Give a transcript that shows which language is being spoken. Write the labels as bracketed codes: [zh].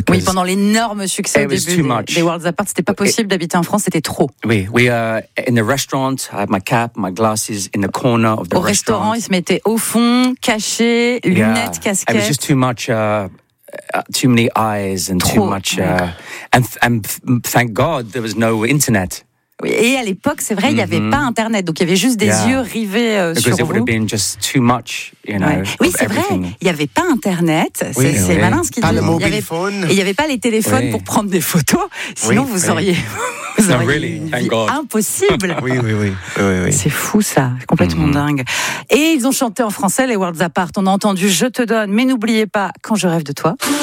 [fr] Oui, pendant l'énorme succès au début des Worlds Apart, c'était pas possible d'habiter en France, c'était trop. [en] Oui, in the restaurant, I had my cap, my glasses in the corner of the restaurant. [fr] Au restaurant, ils se mettaient au fond, cachés, lunettes, casquettes. [en] It was just too much... too many eyes and [fr] trop. [en] Too much and thank God there was no internet. [fr] Et à l'époque, c'est vrai, il n'y avait pas internet, donc il y avait juste des yeux rivés sur vous. [en] It would have been just too much, you know. [fr] Oui, c'est [en] everything. [fr] Vrai, il n'y avait pas internet. C'est malin ce qu'il pas dit. Pas le [en] mobile phone. [fr] Il n'y avait pas les téléphones pour prendre des photos. Sinon, vous auriez, vous auriez impossible. Oui. C'est fou ça, complètement dingue. Et ils ont chanté en français les Worlds Apart. On a entendu Je te donne, mais n'oubliez pas Quand je rêve de toi.